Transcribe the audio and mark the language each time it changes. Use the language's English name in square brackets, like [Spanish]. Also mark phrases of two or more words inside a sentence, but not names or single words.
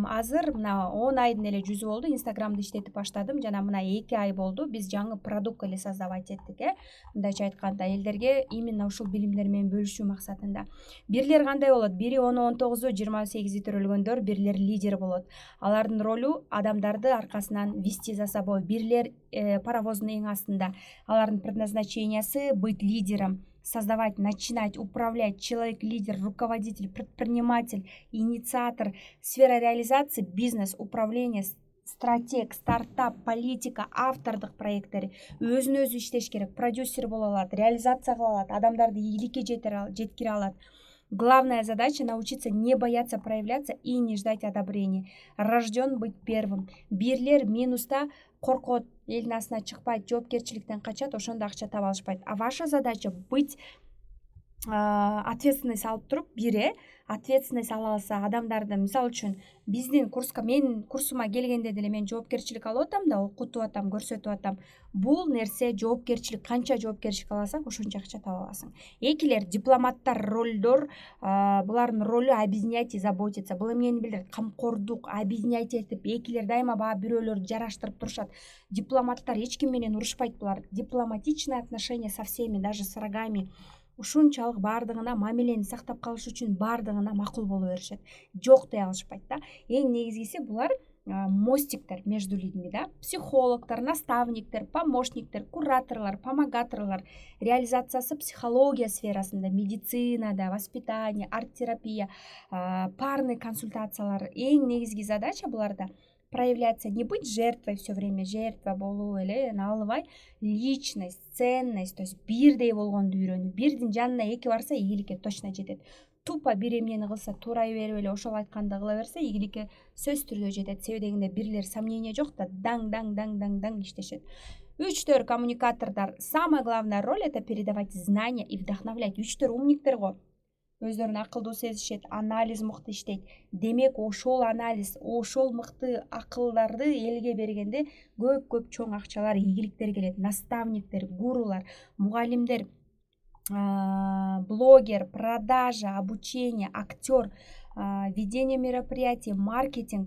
[Kyrgyz] Азыр мына 10 айдын эле жүзү болду. Инстаграмды иштетип баштадым жана мына 2 ай болду биз жаңы продукт эле создавать эттик. Мындайча айтканда, элдерге именно ушул билимдер менен бөлүшүү максатында. Бирлер кандай болот? Бири 10-19, 28 төрөлгөндөр, бирлер лидер болот. Алардын ролу адамдарды аркасынан [Russian] вести за собой. [Kyrgyz] Бирлер паровоздун эң астында. Алардын предназначениясы [Russian] быть лидером, создавать, начинать, управлять, человек-лидер, руководитель, предприниматель, инициатор, сфера реализации, бизнес, управление, стратег, стартап, политика, [Kyrgyz] автордук проекттери, өзүн өзү иштеш керек, продюсер боло алат, реализация кыла алат, адамдарды ийгиликке жеткире алат. [Russian] Главная задача — научиться не бояться проявляться и не ждать одобрения. Рожден быть первым. [Kyrgyz] Бирлер минуста коркот, элдин астына чыкпайт, жоопкерчиликтен качат, ошондо акча таба алышпайт. [Russian] А ваша задача быть ответственность [Kyrgyz] алып туруп, ответственность ала алса адамдарды, мисалы үчүн биздин курска, менин курсума келгенде деле мен жоопкерчилик алып атам да, окутуп атам, көрсөтүп атам. Бул нерсе жоопкерчилик, канча жоопкерчилик аласаң, ошончо акча таба аласың. Экилер дипломаттар, ролдор, булардын ролу [Russian] объединять и заботиться. [Kyrgyz] Бул эмнени билдирет? Камкордук, объединять этип, экилер дайыма баягы бирөөлөрдү жараштырып турушат. Дипломаттар эч ким менен урушпайт, булар [Russian] дипломатичное отношение со всеми, даже с врагами. [Kyrgyz] Ушунчалык баардыгына мамилени сактап калыш үчүн баардыгына макул боло беришет. Жок дей алышпайт да. Эң негизгиси булар мостиктер [Russian] между людьми, [Kyrgyz] да. Психологтор, наставниктер, помощниктер, кураторлор, помогаторлор. Реализациясы психология сферасында, медицинада, [Russian] воспитание, арт-терапия, [Kyrgyz] парный консультациялар. Эң негизги задача буларда [Russian] проявляться, не быть жертвой все время, [Kyrgyz] жертва болуу эле алыбай, [Russian] личность, ценность, то есть [Kyrgyz] бирдей болгонду үйрөнүү. Бирдин жанына эки барса ийгиликке точно жетет. Тупо бир эмнени кылса, туурай берип эле ошол айтканды кыла берсе ийгиликке сөзсүз түрдө жетет. Себеби дегенде бирлер сомнение жок да, даң иштешет. 3-4 коммуникатордар. [Russian] Самая главная роль — это передавать знания и вдохновлять. [Kyrgyz] 3-4 умниктер го. Өздөрүн акылдуу сезишет, анализ мыкты иштейт. Демек, ошол анализ, ошол мыкты акылдарды элге бергенде көп чоң акчалар, ийгиликтер келет. Наставниктер, гурулар, мугалимдер, [Russian] блогер, продажа, обучение, актер, ведение мероприятий, маркетинг.